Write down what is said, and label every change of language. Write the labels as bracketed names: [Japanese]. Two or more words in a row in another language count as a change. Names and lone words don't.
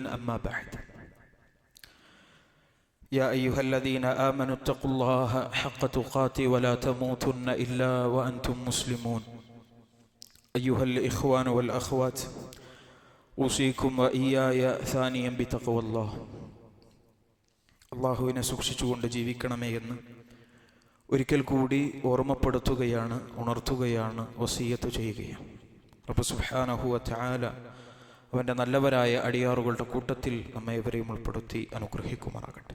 [Arabic] أما بعد، يا أيها الذين آمنوا اتقوا الله حق تقاته ولا تموتن إلا وأنتم مسلمون. أيها الإخوان والأخوات، أوصيكم وإياي ثانيا بتقوى الله. [Malayalam] അള്ളാഹുവിനെ സൂക്ഷിച്ചുകൊണ്ട് ജീവിക്കണമേ എന്ന് ഒരിക്കൽ കൂടി ഓർമ്മപ്പെടുത്തുകയാണ്, ഉണർത്തുകയാണ്, വസിയ്യത്ത് ചെയ്യുകയാണ്. [Arabic] رب سبحانه وتعالى [Malayalam] അവൻ്റെ നല്ലവരായ അടിയാറുകളുടെ കൂട്ടത്തിൽ നമ്മെ ഇവരെയും ഉൾപ്പെടുത്തി അനുഗ്രഹിക്കുമാറാകട്ടെ.